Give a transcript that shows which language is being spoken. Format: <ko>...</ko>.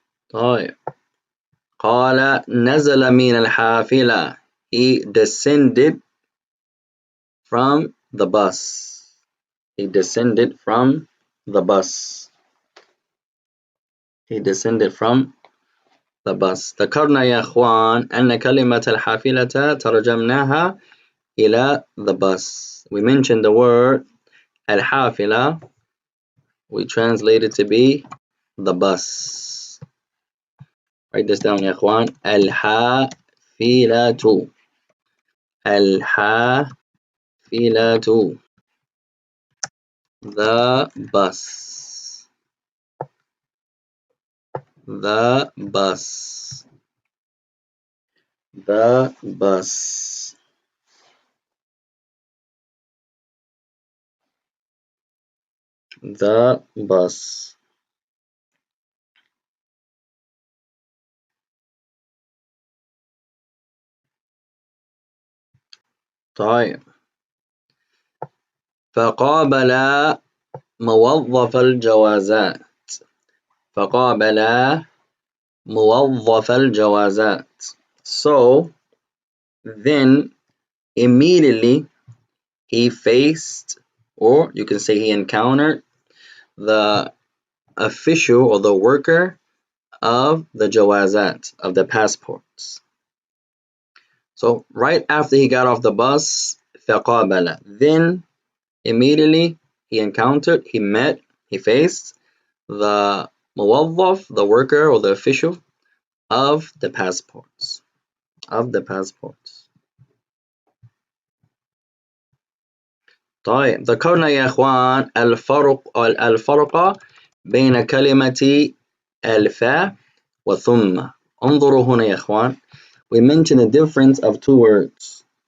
<ar>طيب قال نزل من الحافلة.</ar> <en>He descended from the bus. He descended from the bus. He descended from the bus.</en> <ar>ذكرنا يا أخوان أن كلمة الحافلة ترجمناها إلى</ar> <en>the bus. We mentioned the word الحافلة. We translate it to be the bus. Write this down</en> <ar>يا أخوان. الحافلة. الحافلة.</ar> <en>The bus. The bus. The bus. The bus.</en> <ar>طيب فقابل موظف الجوازات. فقابل موظف الجوازات.</ar> <en>So then immediately he faced, or you can say he encountered, the official or the worker of the jawazat, of the passports. So right after he got off the bus, فقابل, then immediately he encountered, he met, he faced the muwazzaf, the worker or the official of the passports. Of the passports.</en> <ar>طيب ذكرنا يا إخوان الفرق بين كلمة الفاء وثم. انظروا هنا يا إخوان.</ar> <en>We mentioned the difference of two words.</en>